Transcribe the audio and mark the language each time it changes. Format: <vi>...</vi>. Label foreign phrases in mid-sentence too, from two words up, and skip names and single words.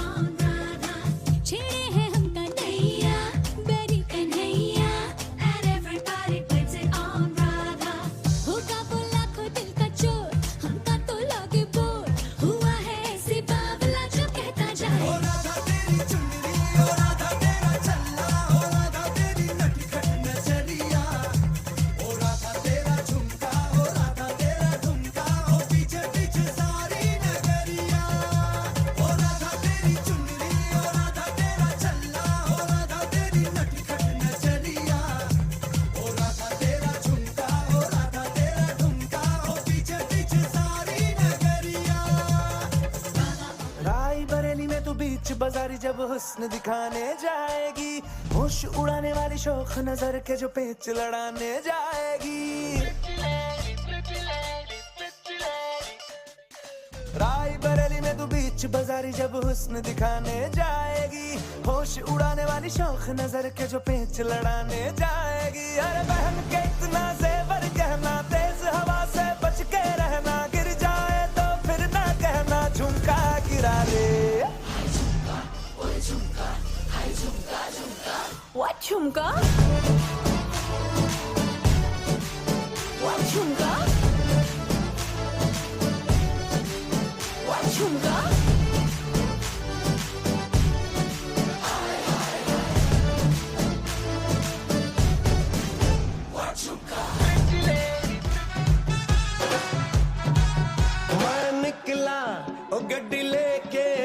<hi>on राधा, छेड़े हैं हम कन्हैया बेरी कन्हैया,</hi> <en>and everybody puts it on</en> <hi>राधा, होगा वो लाखों दिल का चोर, हमका तो लगे बोर, हुआ है ऐसी बावला जो कहता जाए, ओ राधा तेरी चुनरी, ओ राधा तेरा चल्ला, ओ राधा तेरी नटखट नजरिया, ओ राधा तेरा झुमका, ओ राधा तेरा ठुमका, ओ पीछे पीछे सारी नगरिया, ओ राधा तेरी चुनरी, ओ राधा तेरा चल्ला, ओ राधा तेरी नटखट नजरिया, ओ राधा तेरा झुमका, ओ राधा तेरा ठुमका, ओ पीछे पीछे सारी नगरिया। राय बरेली में तू बीच बाजारी जब हुस्न दिखाने जाएगी, होश उड़ाने वाली शौक नजर के जो पेच लड़ाने जाएगी, राय बरेली में तू बीच बाजारी जब हुस्न दिखाने जाएगी, होश उड़ाने वाली शौक नजर के जो पेच लड़ाने जाएगी, अरे बहन के इतना जेवर कहना, तेज हवा से बच के रहना, गिर जाए तो फिर ना कहना झुमका गिरा ले। What झुमका? What झुमका? What झुमका?</hi> <pa>ਮੈਂ ਨਿਕਲਾ ਓ ਗੱਡੀ ਲੈਕੇ,</pa>